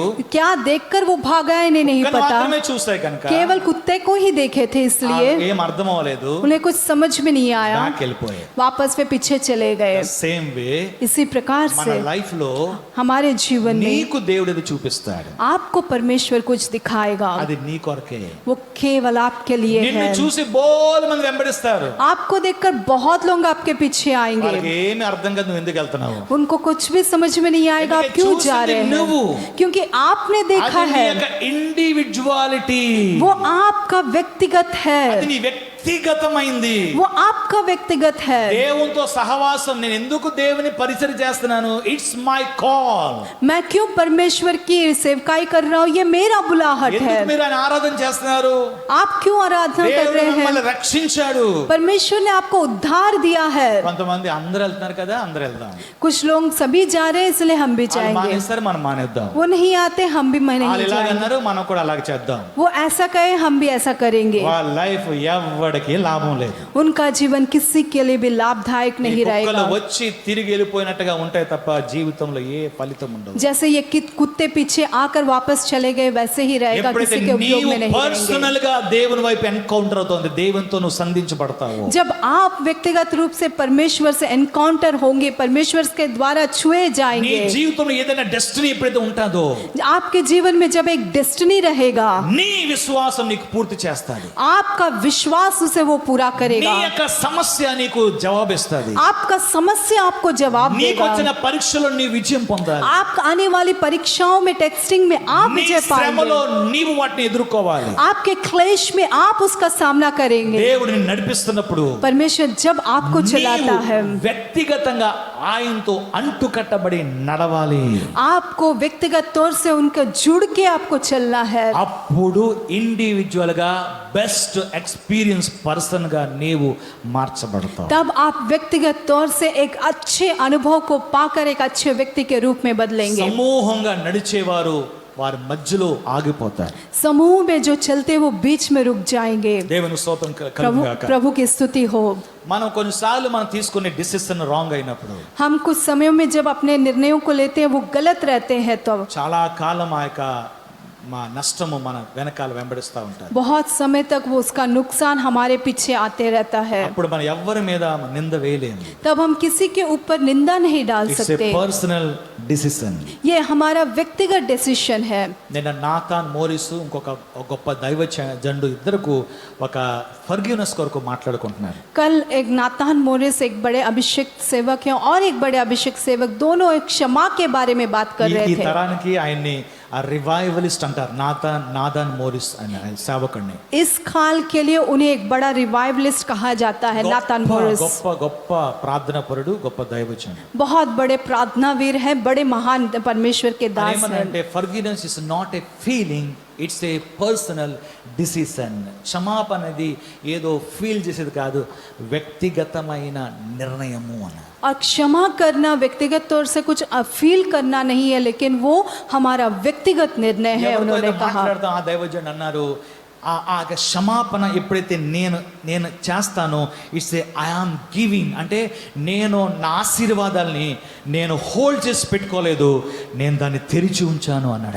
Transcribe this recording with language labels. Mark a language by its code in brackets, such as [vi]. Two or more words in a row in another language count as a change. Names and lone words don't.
[hi] क्या देखकर वो भागा इन्हें नहीं [te] కుక్కను [hi] पता, [te] మాత్రమే చూస్తాయి కనుక [hi] केवल कुत्ते को ही देखे थे, इसलिए [te] ఏం అర్థం అవ్వలేదు, [hi] उन्हें कुछ समझ में नहीं आया, [te] బ్యాక్ వెళ్ళిపోయాయి. [hi] वापस वे पीछे चले गए। [en] same way [hi] इसी प्रकार [te] మన [hi] से [te] లైఫ్ లో [hi] हमारे जीवन में [te] నీకు దేవుడు ఏదో చూపిస్తాడు, [hi] आपको परमेश्वर कुछ दिखाएगा, [te] అది నీ కొరకే. [hi] वो केवल आपके लिए [te] నిన్ను [hi] है। [te] చూసి బోల్ మంది వెంబడిస్తారు, [hi] आपको देखकर बहुत लोग आपके पीछे आएंगे, [te] వాళ్ళకి ఏమి అర్థం కాదు నువ్వు ఎందుకు వెళ్తున్నావు. [hi] उनको कुछ भी समझ में नहीं आएगा आप क्यों जा रहे [te] నువ్వు, [hi] हैं, क्योंकि आपने देखा [te] అది నీ [hi] है [te] యొక్క ఇండివిడ్యువాలిటీ, [hi] वो आपका व्यक्तिगत है, [te] అది నీ వ్యక్తిగతమైంది. [hi] वो आपका व्यक्तिगत है। [te] దేవునితో సహవాసం, నేను ఎందుకు దేవుని పరిచయం చేస్తున్నాను, [en] it's my call. [hi] मैं क्यों परमेश्वर की सेवकाई कर रहा हूँ, ये मेरा बुलाहट [te] ఎందుకు [hi] है। [te] మీరు ఆయన ఆరాధన చేస్తున్నారు? [hi] आप क्यों आराधना कर [te] దేవుడు [hi] रहे [te] మిమ్మల్ని [hi] हैं? [te] రక్షించాడు. [hi] परमेश्वर ने आपको उद्धार दिया है। [te] కొంతమంది అందరూ వెళ్తున్నారు కదా, అందరూ వెళ్దాం, [hi] कुछ लोग सभी जा रहे हैं इसलिए हम भी [te] వాళ్ళు [hi] जाएंगे, [te] మానేస్తారు మనం మానేద్దాం, [hi] वो नहीं आते हम भी [te] వాళ్ళు [hi] नहीं [te] ఇలాగ [hi] जाएंगे, [te] అన్నారు మనం కూడా అలాగ చేద్దాం. [hi] वो ऐसा कहे हम भी ऐसा करेंगे। [te] వాళ్ళ లైఫ్ ఎవ్వడికి లాభం లేదు. [hi] उनका जीवन किसी के लिए भी लाभदायक [te] ఈ [hi] नहीं [te] కుక్కలు [hi] रहेगा। [te] వచ్చి తిరిగి వెళ్ళిపోయినట్టుగా ఉంటాయి తప్ప జీవితంలో ఏ ఫలితం ఉండదు. [hi] जैसे ये कुत्ते पीछे आकर वापस चले गए वैसे ही रहेगा, [te] ఎప్పుడైతే [hi] किसी के उपयोग [te] నీవు [hi] में नहीं रहेंगे। [te] పర్సనల్ గా దేవుని వైపు ఎన్కౌంటర్ అవుతుంది, దేవునితో నువ్వు సంధించబడతావు. [hi] जब आप व्यक्तिगत रूप से परमेश्वर से एनकाउंटर होंगे, परमेश्वर के द्वारा छुए [te] నీ [hi] जाएंगे, [te] జీవితంలో ఏదైనా డెస్టినీ ఎప్పుడైతే ఉంటుందో [hi] आपके जीवन में जब एक डेस्टिनी रहेगा, [te] నీ విశ్వాసం నీకు పూర్తి చేస్తాది. [hi] आपका विश्वास उसे वो पूरा [te] నీ [hi] करेगा, [te] యొక్క సమస్య నీకు జవాబిస్తుంది. [hi] आपका समस्या आपको जवाब [te] నీకు [hi] देगा, [te] వచ్చిన పరీక్షలో నీ విజయం పొందాలి. [hi] आप आने वाली परीक्षाओं में, टेस्टिंग में आप [te] నీ [hi] विजय [te] శ్రమలో [hi] पाएंगे, [te] నీవు వాటిని ఎదుర్కోవాలి. [hi] आपके क्लेश में आप उसका सामना करेंगे। [te] దేవుడు నిన్ను నడిపిస్తున్నప్పుడు [hi] परमेश्वर जब आपको चलाता है, [te] నీవు వ్యక్తిగతంగా ఆయనతో అంటుకట్టబడి నడవాలి. [hi] आपको व्यक्तिगत तौर से उनका जुड़ के आपको चलना है, [te] అప్పుడు ఇండివిజువల్ గా [en] best experience person [te] గా నీవు మార్చబడతావు. [hi] तब आप व्यक्तिगत तौर से एक अच्छे अनुभव को पाकर एक अच्छे व्यक्ति के रूप में बदलेंगे। [te] సమూహంగా నడిచేవారు వారి మధ్యలో ఆగిపోతారు. [hi] समूह में जो चलते वो बीच में रुक जाएंगे। [te] దేవుని స్తోత్రం [hi] प्रभु [te] కలుగుగాక. [hi] प्रभु की स्तुति हो। [te] మనం కొన్నిసార్లు మనం తీసుకునే [en] decision wrong [te] అయినప్పుడు [hi] हम कुछ समयों में जब अपने निर्णयों को लेते हैं वो गलत रहते हैं, तो [te] చాలా కాలం ఆ యొక్క మా నష్టము మన వెనకాల వెంబడిస్తూ ఉంటారు. [hi] बहुत समय तक वो उसका नुकसान हमारे पीछे आते रहता है। [te] అప్పుడు మనం ఎవ్వరి మీద నింద వేయలేము. [hi] तब हम किसी के ऊपर निंदा नहीं डाल [en] it's a [hi] सकते, [en] personal decision. [hi] ये हमारा व्यक्तिगत डिसीजन है। [te] నిన్న నాతాన్ మోరిస్ ఇంకొక గొప్ప దైవ జండు ఇద్దరుకు ఒక ఫర్గివ్నెస్ కొరకు మాట్లాడుకుంటున్నారు. [hi] कल एक नातान मोरिस एक बड़े अभिषेक सेवक हैं और एक बड़े अभिषेक सेवक, दोनों एक क्षमा के बारे में बात कर [te] ఈ [hi] रहे थे। [te] తరానికి ఆయన్ని రివైవలిస్ట్ అంటారు. నాథన్ మోరిస్ అనే సేవకుడిని. [hi] इस काल के लिए उन्हें एक बड़ा रिवाइवलिस्ट कहा जाता है, नाथन मोरिस। [te] గొప్ప ప్రార్థనా పరుడు, గొప్ప దైవజనుడు. [hi] बहुत बड़े प्रार्थनावीर हैं, बड़े महान परमेश्वर के दास हैं। [en] అంటే forgiveness is not a feeling, it's a personal decision. [te] క్షమాపణ అనేది ఏదో ఫీల్ చేసేది కాదు, వ్యక్తిగతమైన నిర్ణయము అని. [hi] और क्षमा करना व्यक्तिगत तौर से कुछ फील करना नहीं है, लेकिन वो हमारा व्यक्तिगत निर्णय है, उन्होंने कहा। [te] మాట్లాడతాం, ఆ దైవజనుడు అన్నారు, ఆ క్షమాపణ ఎప్పుడైతే నేను చేస్తానో, [en] it's a I am giving, [te] అంటే నేను నా ఆశీర్వాదాలని నేను హోల్డ్ చేసి పెట్టుకోలేదు, నేను దాన్ని తెరిచి ఉంచాను అన్నాడు.